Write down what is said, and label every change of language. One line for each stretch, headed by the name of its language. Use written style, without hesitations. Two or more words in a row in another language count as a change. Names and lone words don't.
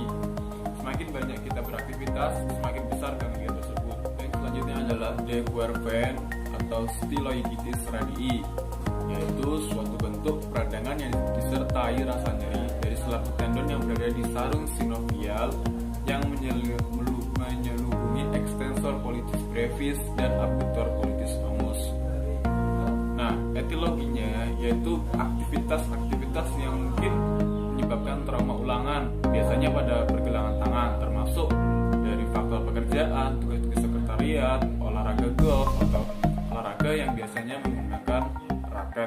Indonesian: Semakin banyak kita beraktivitas, semakin besar ganglion tersebut. Dan selanjutnya adalah de Quervain atau
Latin: styloiditis radii,
Indonesian: yaitu suatu bentuk peradangan yang disertai rasa nyeri dari selaput tendon yang berada di sarung sinovial yang menyelubungi
Latin: extensor pollicis brevis
Indonesian: dan
Latin: abductor pollicis longus.
Indonesian: Nah, etiologinya yaitu aktivitas-aktivitas yang mungkin menyebabkan trauma ulangan, biasanya pada pergelangan tangan, termasuk dari faktor pekerjaan, tugas-tugas sekretariat, olahraga golf, atau olahraga yang biasanya menggunakan raket.